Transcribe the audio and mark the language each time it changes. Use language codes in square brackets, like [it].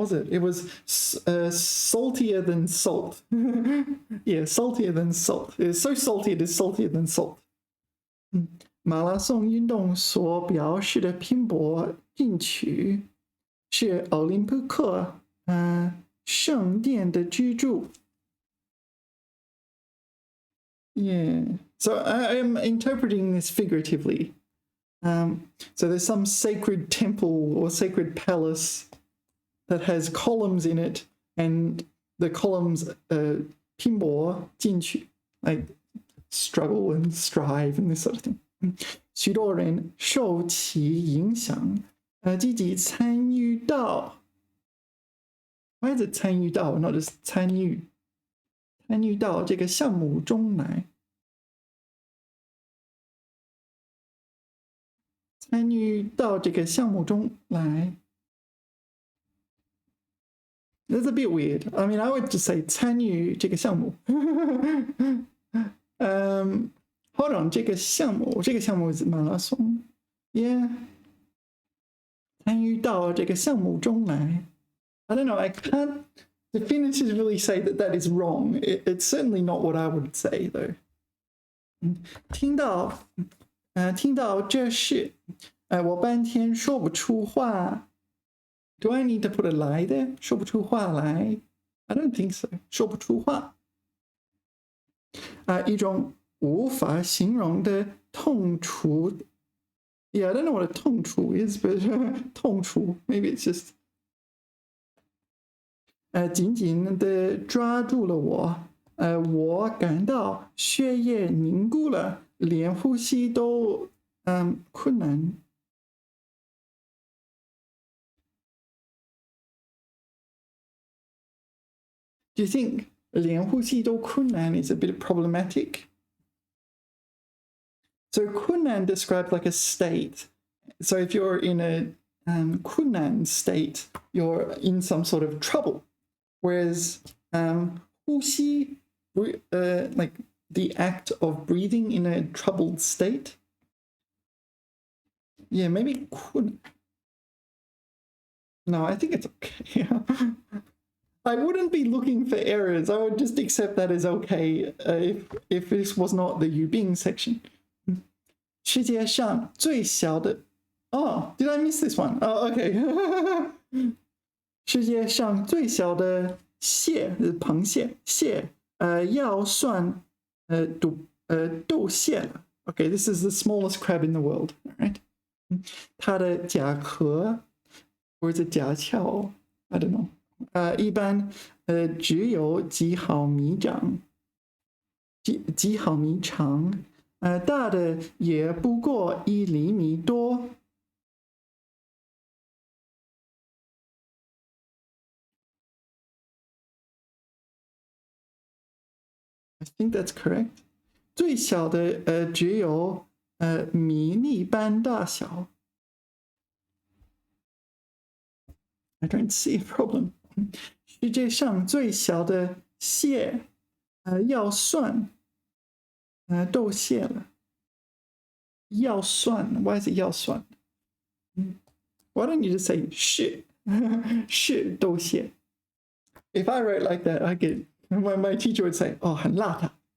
[en] It was saltier than salt. Yeah, saltier than salt. It's so salty it is saltier than salt. [zh] 马拉松运动所表示的拼搏进取是奥林匹克圣殿的居住。 [en] Yeah, so I am interpreting this figuratively. So there's some sacred temple or sacred palace that has columns in it, and the columns [zh] 拼搏进取, [en] like struggle and strive and this sort of thing. [zh] 许多人受其影响，积极参与到。 [en] Why is it 参与到 not just [zh] 参与到这个项目中来。参与到这个项目中来。 [en] That's a bit weird. I mean, I would just say [zh] 参与这个项目。 [en] Hold on, [zh] 这个项目是马拉松。 Yeah. 参与到这个项目中来。 [en] I don't know, I can't definitively say that is wrong. It's certainly not what I would say, though. [zh] 听到这事，我半天说不出话。 [en] Do I need to put a lie there? [zh] 说不出话来。 [en] I don't think so. [zh] 说不出话。一种无法形容的痛楚。 [en] Yeah, I don't know what a 痛楚 is, but 痛楚 maybe it's just [zh] 紧紧地抓住了我。我感到血液凝固了，连呼吸都困难。 [en] Do you think [zh] 连呼吸都困难 [en] is a bit problematic? So 困难 describes like a state. So if you're in a 困难 state, you're in some sort of trouble. Whereas 呼吸, like the act of breathing in a troubled state. Yeah, maybe 困. No, I think it's okay. I wouldn't be looking for errors. I would just accept that as okay if this was not the Yubing section. [zh] 世界上最小的 [en] Oh, did I miss this one? Oh, okay. [zh] 世界上最小的蟹是螃蟹，蟹要算斗蟹了。 [en] Okay, this is the smallest crab in the world. All right. [zh] 它的甲壳或者甲壳 [en] I don't know. [zh] 一般只有几毫米长，几毫米长，大的也不过1厘米多。 [en] I think that's correct. [zh] 最小的只有迷你般大小。 [en] I don't see a problem. [zh] 世界上最小的蟹要算斗蟹了。 [en] 要算 Why is it 要算 Why don't you just say [zh] 是斗蟹 [en] If I write like that, I get my teacher would say, "Oh, [zh] 很辣的."